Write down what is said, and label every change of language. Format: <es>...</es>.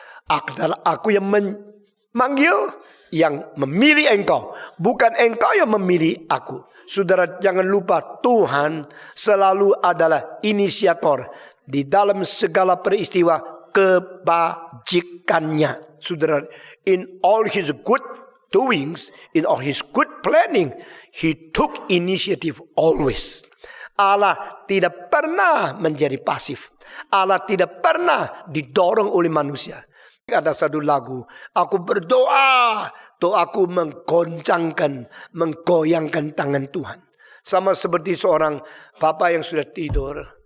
<id>Adalah aku yang memanggil, yang memilih engkau. Bukan engkau yang memilih aku. Saudara, jangan lupa Tuhan selalu adalah inisiator di dalam segala peristiwa kebajikannya. Saudara,</id> <en>in all his good doings, in all his good planning, he took initiative always.</en> <id>Allah tidak pernah menjadi pasif. Allah tidak pernah didorong oleh manusia. Ada satu lagu, aku berdoa, doaku menggoncangkan, menggoyangkan tangan Tuhan. Sama seperti seorang bapak yang sudah tidur,</id>